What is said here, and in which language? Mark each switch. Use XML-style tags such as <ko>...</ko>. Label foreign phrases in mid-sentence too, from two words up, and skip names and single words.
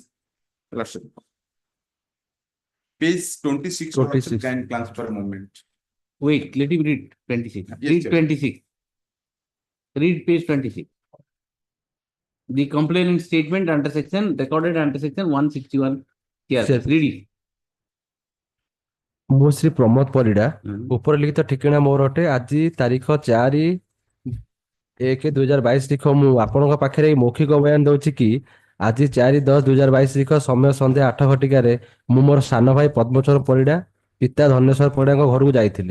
<en>Lordship. Page 26. 26. Can glance for a moment. Wait, let me read 26. Yes, Read sir. 26. Read page 26. The complainant statement under section, recorded under section 161. Yes, Yes. read it.</en> <or>ମୁଁ ଶ୍ରୀ ପ୍ରମୋଦ ପରିଡ଼ା ଉପର ଲିଖିତ ଠିକଣା ମୋର ଅଟେ ଆଜି ତାରିଖ 4/1/2022 ତାରିଖ ମୁଁ ଆପଣଙ୍କ ପାଖରେ ଏଇ ମୌଖିକ ବୟାନ ଦଉଛି କି ଆଜି 4/10/2022 ତାରିଖ ସମୟ ସନ୍ଧ୍ୟା 8 ଘଟିକାରେ ମୁଁ ମୋର ସାନ ଭାଇ ପଦ୍ମଚରଣ ପରିଡ଼ା ପିତା ଧନେଶ୍ୱର ପରିଡ଼ାଙ୍କ ଘରକୁ ଯାଇଥିଲି।</or>